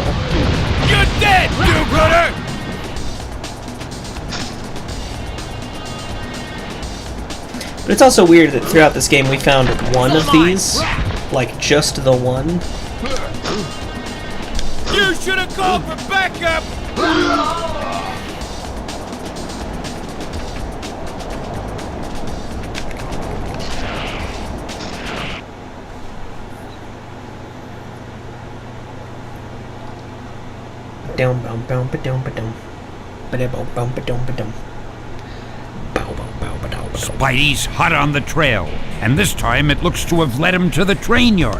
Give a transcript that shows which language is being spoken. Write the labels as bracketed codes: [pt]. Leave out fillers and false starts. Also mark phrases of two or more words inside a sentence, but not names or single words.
[en] You're dead, do-gooder! But it's also weird that throughout this game we found one of these, like just the one. You should have called for backup! Dum bum bum ba dum ba dum. Ba bum bum ba dum ba dum. Bow bow bow ba dow ba dow. Spidey's hot on the trail, and this time it looks to have led him to the train yard.